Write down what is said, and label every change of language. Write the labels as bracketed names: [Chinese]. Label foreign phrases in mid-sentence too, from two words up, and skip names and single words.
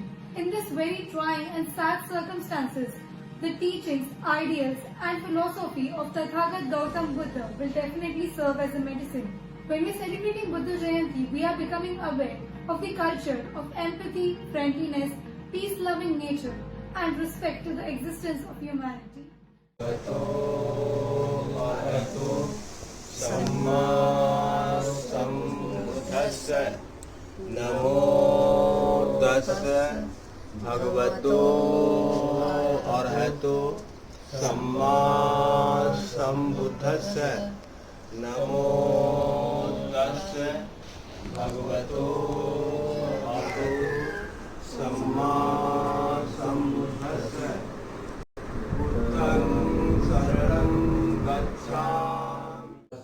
[English] In this very trying and sad circumstances, the teachings, ideals and philosophy of Tathagat Gautam Buddha will definitely serve as a medicine. When we are celebrating Buddha Jayanti, we are becoming aware of the culture of empathy, friendliness, peace-loving nature and respect to the existence of humanity. [Pali] नमो तस्सै भगवतो अरहतो सम्मा सम्बुद्धस्सै नमो तस्सै भगवतो अरहतो सम्मा सम्बुद्धस्सै बुद्धं शरणं गच्छामि